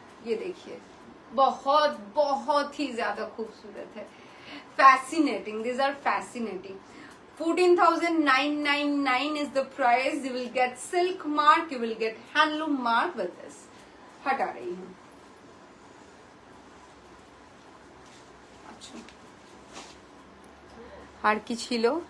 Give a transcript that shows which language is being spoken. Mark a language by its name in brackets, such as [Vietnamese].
[Hindi] ये देखिए बहुत बहुत ही ज्यादा खूबसूरत है, [English] fascinating, these are fascinating। 14,999 is the price। You will get silk mark, you will get handloom mark with this। [Hindi] हटा रही हूँ। [Bangla] अच्छा, আর কি ছিল?